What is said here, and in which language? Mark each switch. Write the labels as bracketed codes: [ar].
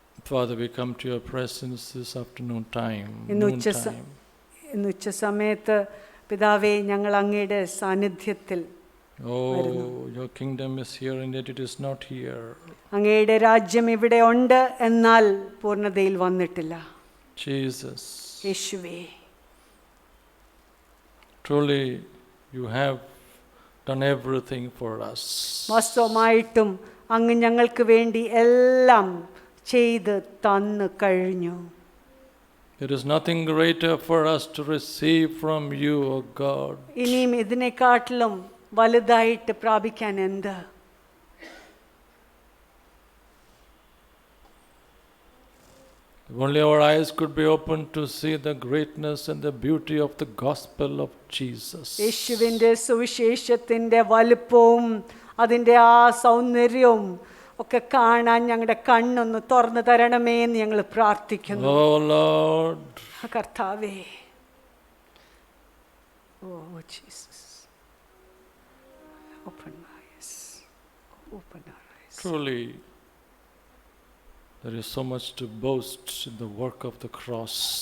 [en] Father, we come to your presence this afternoon time. [ml] ഇന്ന് ഉച്ച സമയത്ത് പിതാവേ, ഞങ്ങൾ അങ്ങയുടെ സാന്നിധ്യത്തിൽ. [en] Oh, your kingdom is here and yet it is not here. [ml] അങ്ങയുടെ രാജ്യം ഇവിടെ ഉണ്ട്, എന്നാൽ പൂർണ്ണതയിൽ വന്നിട്ടില്ല. [en] Jesus, [ml] യേശുവേ, [en] truly you have done everything for us. [ml] വാസ്തവമായിട്ടും അങ്ങ് ഞങ്ങൾക്ക് വേണ്ടി എല്ലാം ചെയ്ത് തന്നു കഴിഞ്ഞു. [en] There is nothing greater for us to receive from you, O God. [ml] ഇനിയും ഇതിനെക്കാട്ടിലും വലുതായിട്ട് പ്രാപിക്കാൻ എന്ത്? [en] If only our eyes could be opened to see the greatness and the beauty of the gospel of Jesus. [ml] യേശുവിൻ്റെ സുവിശേഷത്തിൻ്റെ വലുപ്പവും അതിൻ്റെ ആ സൗന്ദര്യവും ഒക്കെ കാണാൻ ഞങ്ങളുടെ കണ്ണൊന്ന് തുറന്നു തരണമേ എന്ന് ഞങ്ങൾ പ്രാർത്ഥിക്കുന്നു. [en] Oh Lord, [ml] കർത്താവേ, oh Jesus, [en] open my eyes, open our eyes. truly there is so much to boast in the work of the cross.